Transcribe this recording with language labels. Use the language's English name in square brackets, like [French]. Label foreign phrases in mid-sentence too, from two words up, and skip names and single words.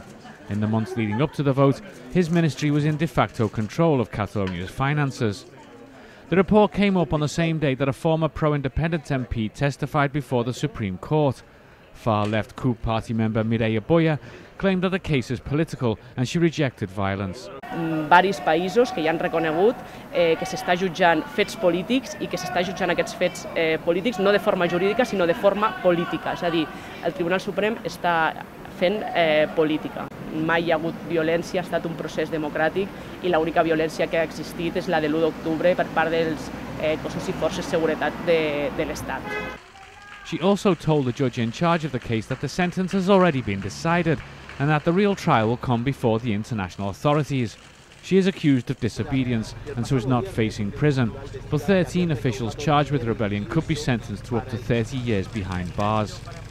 [English] In the months leading up to the vote, his ministry was in de facto control of Catalonia's finances. The report came up on the same day that a former pro-independence MP testified before the Supreme Court. Far-left CUP party member Mireia Boya claimed that the case is political and she rejected violence. [Catalan] Varis països que ja han reconegut que s'està jutjant fets polítics i que s'està jutjant aquests fets polítics no de forma jurídica sinó de forma política. És a dir, el Tribunal Suprem està fent política. Mai hi ha hagut violència, ha estat un procés democràtic i l'única violència que ha existit és la de l'1 d'octubre per part dels cossos i forces de seguretat de l'Estat. [English] She also told the judge in charge of the case that the sentence has already been decided and that the real trial will come before the international authorities. She is accused of disobedience and so is not facing prison, but 13 officials charged with rebellion could be sentenced to up to 30 years behind bars.